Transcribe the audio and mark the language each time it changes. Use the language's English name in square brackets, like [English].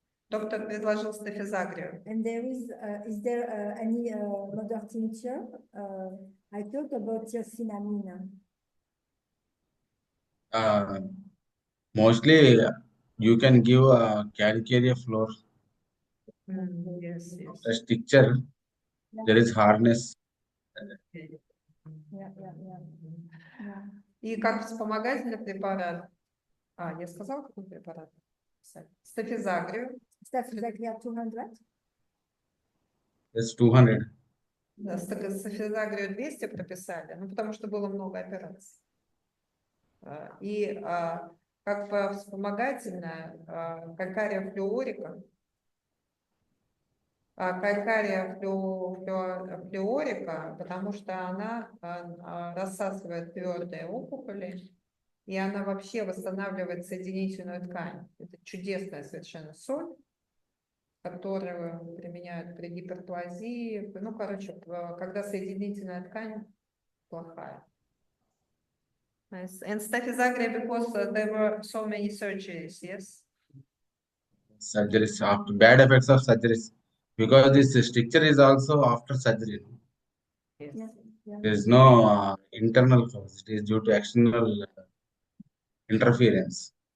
[Russian] Доктор предложил стафизагрию. [English] And there is there any mother tincture? I talked about tiacinamide. Mostly you can give a calcareous floor. Yes, yes. A stricture, there is hardness. Yeah, yeah, yeah. [Russian] И как вспомогательный препарат, я сказала, какой препарат? Стафизагрию. Staphysagria 200? It's 200. Да, стафизагрию 200 прописали, ну, потому что было много операций. И как бы вспомогательная калькария флюорика. Калькария флюорика, потому что она рассасывает твердые опухоли, и она вообще восстанавливает соединительную ткань. Это чудесная совершенно соль, которую применяют при гиперплазии. Ну, короче, когда соединительная ткань плохая. [English] Nice. And staphysagria because there were so many surgeries, yes? Surgeries after bad effects of surgeries. Because this stricture is also after surgery. Yes. Yeah, yeah. There is no internal cause. It is due to external interference.